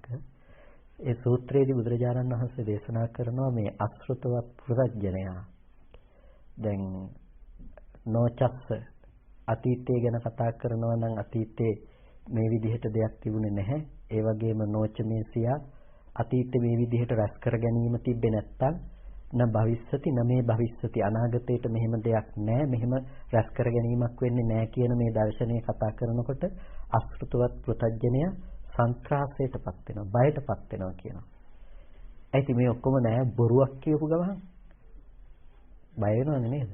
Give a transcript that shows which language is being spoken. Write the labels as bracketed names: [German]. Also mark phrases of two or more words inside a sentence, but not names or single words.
[Sinhala] ඒ සූත්‍රයේදී බුදුරජාණන් වහන්සේ දේශනා කරනවා මේ අසෘතවත් පුරජ්ජනයා. දැන් නොචස්ස අතීතය ගැන කතා කරනවා නම් අතීතේ මේ විදිහට දෙයක් තිබුණේ නැහැ. ඒ වගේම නොචමේසියා අතීතේ මේ විදිහට රැස් කර ගැනීම තිබ්බේ නැත්තම් [Pali] න භවිස්සති න මේ භවිස්සති [Sinhala] අනාගතයට මෙහෙම දෙයක් නැහැ. මෙහෙම රැස් කර ගැනීමක් වෙන්නේ නැහැ කියන මේ දර්ශනය කතා කරනකොට අසෘතවත් පුරජ්ජනයා සංත්‍රාසයටපත් වෙනවා, බයටපත් වෙනවා කියනවා. ඒත් මේ ඔක්කොම නෑ බොරුවක් කියපු ගමන් බය වෙනවනේ නේද?